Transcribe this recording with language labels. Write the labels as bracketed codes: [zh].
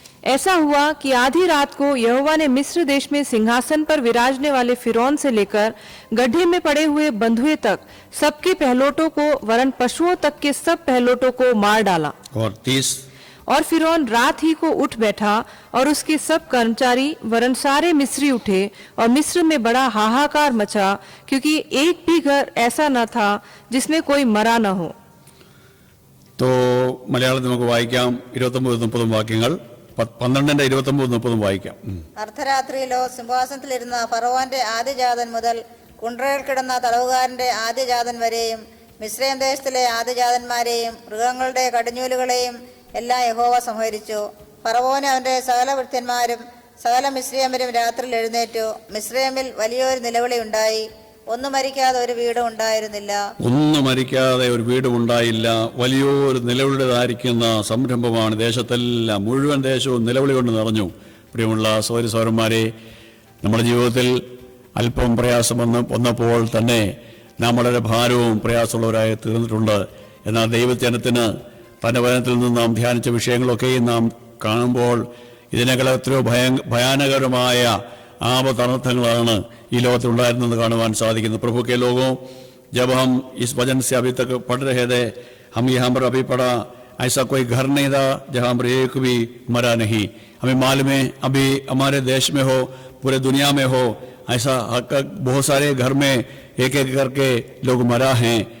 [hi] ऐसा हुआ कि आधी रात को यहोवा ने मिस्र देश में सिंहासन पर विराजने वाले फिरौन से लेकर गड्ढे में पड़े हुए बंधुए तक सबके पहलोटों को वरन पशुओं तक के सब पहलोटों को मार डाला। और 30। और फिरौन रात ही को उठ बैठा और उसके सब कर्मचारी वरन सारे मिस्री उठे और मिस्र में बड़ा हाहाकार मचा, क्योंकि एक भी घर ऐसा न था जिसमें कोई मरा न हो। [ml] तो മലയാളത്തിൽ നമുക്ക് വായിക്കാം 29-30 വാക്യങ്ങൾ, 12-ന്റെ 29-30 വായിക്കാം. അർദ്ധരാത്രിയിലോ സിംഹാസനത്തിലിരുന്ന ഫറവോന്റെ ആദ്യജാതൻ മുതൽ കുണ്ട്രയിൽ കിടന്ന തടവുകാരന്റെ ആദ്യജാതൻ വരെയും മിസ്രയീം ദേശത്തിലെ ആദ്യജാതന്മാരെയും മൃഗങ്ങളുടെ കടിഞ്ഞൂലുകളെയും എല്ലാം യഹോവ സംഹരിച്ചു. ഫറവോനും അവന്റെ സകല ഭൃത്യന്മാരും സകല മിസ്രയീമ്യരും രാത്രിയിൽ എഴുന്നേറ്റു. മിസ്രയീമിൽ വലിയൊരു നിലവിളി ഉണ്ടായി. ഒന്നും മരിക്കാതെ ഒരു വീടും ഉണ്ടായിരുന്നില്ല. ഒന്നും മരിക്കാതെ ഒരു വീടും ഉണ്ടായില്ല. വലിയൊരു നിലവിളിതായിരിക്കുന്ന സംരംഭമാണ്. ദേശത്തെല്ലാം, മുഴുവൻ ദേശവും നിലവിളി കൊണ്ട് നിറഞ്ഞു. പ്രിയമുള്ള സഹോദരി സഹോദരന്മാരെ, നമ്മുടെ ജീവിതത്തിൽ അല്പം പ്രയാസം വന്നപ്പോൾ തന്നെ നാം വളരെ ഭാരവും പ്രയാസമുള്ളവരായി തീർന്നിട്ടുണ്ട്. എന്നാൽ ദൈവജനത്തിന് തന്റെ വചനത്തിൽ നിന്ന് നാം ധ്യാനിച്ച വിഷയങ്ങളൊക്കെയും നാം കാണുമ്പോൾ ഇതിനേക്കാൾ എത്രയോ ഭയാനകരമായ ആപത്തനർത്ഥങ്ങളാണ് ഈ ലോകത്തിലുണ്ടായിരുന്നെന്ന് കാണുവാൻ സാധിക്കുന്നു. [hi] प्रभु के लोगों, जब हम इस वचन से अभी तक पढ़ रहे थे, हम यहाँ पर अभी पढ़ा, ऐसा कोई घर नहीं था जहाँ पर एक भी मरा नहीं. हमें मालूम है अभी हमारे देश में हो, पूरे दुनिया में हो, ऐसा बहुत सारे घर में एक एक करके लोग मरा हैं.